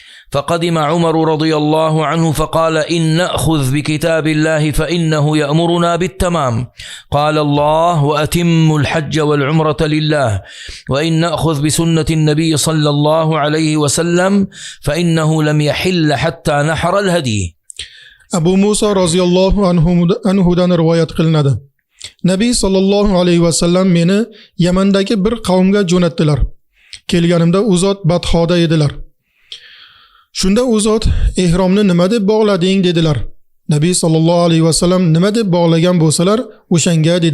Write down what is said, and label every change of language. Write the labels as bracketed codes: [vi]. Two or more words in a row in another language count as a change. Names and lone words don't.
[ar] فقدم عمر رضي الله عنه فقال إن نأخذ بكتاب الله فإنه يأمرنا بالتمام قال الله وأتم الحج والعمرة لله وإن نأخذ بسنة النبي صلى الله عليه وسلم فإنه لم يحل حتى نحر الهدي. [uz] Abu Musa [ar] رضي الله عنه [uz] rivoyat qilinadi. Nabiy [ar] صلى الله عليه وسلم [uz] meni Yamandagi bir qavmga jo'natdilar. Kelganimda u zot Badhoda edilar. Shunda u zot ehromni nima deb bog'lading dedilar. Nabiy [ar] صلى الله عليه وسلم [uz] nima deb bog'lagan bo'lsalar, o'shanga dedim.